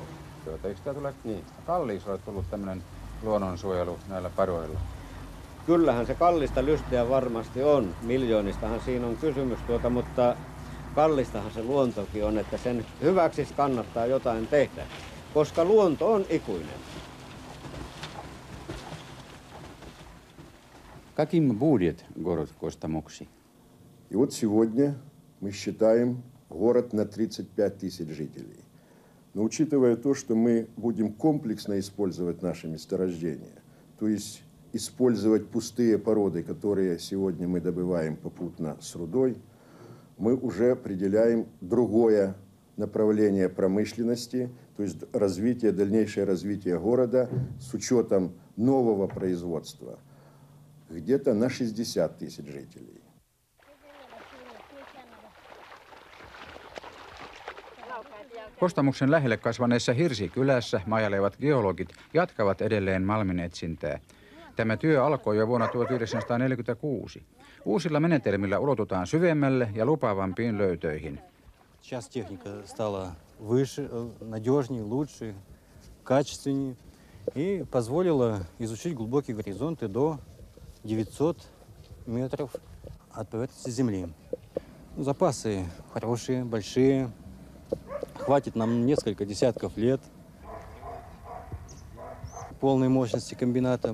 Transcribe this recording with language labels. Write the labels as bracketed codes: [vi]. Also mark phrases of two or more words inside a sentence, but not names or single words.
[fi] Eikö tämä tule kalliiksi ole tullut tämmöinen luonnonsuojelu näillä padoilla? Kyllähän se kallista lystiä varmasti on. Miljoonistahan siinä on kysymys, mutta kallistahan se luontokin on, että sen hyväksi kannattaa jotain tehdä, koska luonto on ikuinen. [ru] Каким будет город Костомукси? И вот сегодня мы считаем город на 35 тысяч жителей. Но учитывая то, что мы будем комплексно использовать наши месторождения, то есть использовать пустые породы, которые сегодня мы добываем попутно с рудой, мы уже определяем другое направление промышленности, то есть дальнейшее развитие города с учетом нового производства. Где-то на 60 тысяч жителей. [fi] Kostamuksen lähelle kasvaneessa Hirsikylässä majailevat geologit jatkavat edelleen malminetsintää. Tämä työ alkoi jo vuonna 1946. Uusilla menetelmillä ulotutaan syvemmälle ja lupaavampiin löytöihin. [ru] Сейчас техника стала выше, надежнее, лучше, качественнее и позволила изучить глубокие горизонты до 900 метров от поверхности земли. Запасы хорошие, большие, хватит нам несколько десятков лет полной мощности комбината.